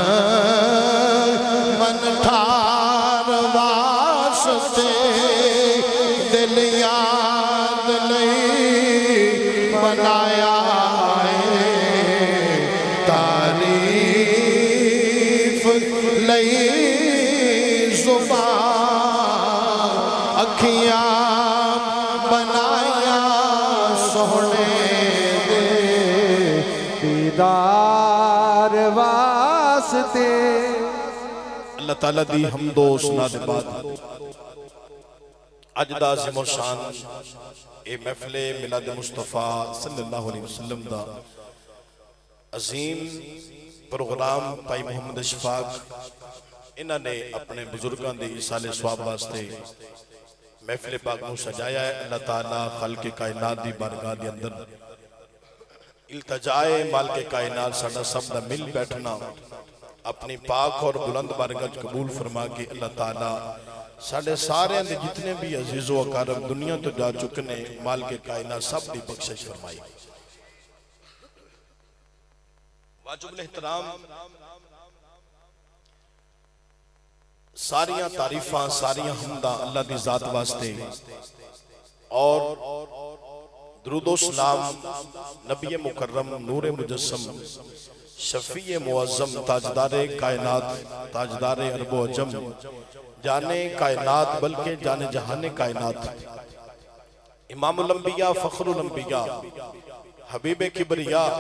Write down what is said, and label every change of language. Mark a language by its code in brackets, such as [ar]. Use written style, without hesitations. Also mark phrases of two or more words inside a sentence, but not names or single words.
[pa] من ٹھار واسطے دل یاد لئی بنایا لئی زبان اکھیاں بنایا سونے دے دیدار واسطے اللہ تعالیٰ دی حمد و ثنا دے بعد اج دا عظیم و شان اے محفل میلاد مصطفیٰ [ar] صلی اللہ علیہ وسلم [pa] دا عظیم پروگرام پائی محمد اشفاق انہاں نے اپنے بزرگاں دے ایصال ثواب واسطے محفل پاک نو سجایا ہے اللہ تعالیٰ خلق کائنات دی بارگاہ دے اندر التجائے مالک کائنات ساڈا سب دا مل بیٹھنا اپنی پاک اور بلند بارگاہ قبول فرما کے اللہ تعالیٰ ساڈے سارے اندر جتنے بھی عزیز و اکرم دنیا تو جا چکنے مالک کائنات سب دی بخشش فرمائی واجب الاحترام ساریاں تعریفاں ساریاں حمداں اللہ دی ذات واسطے اور درود و سلام نبی مکرم نور مجسم شفیع معظم تاجدار کائنات تاجدار عرب و عجم جانے کائنات بلکہ جانے جہان کائنات امام الانبیاء فخر الانبیاء حبیب کبریاء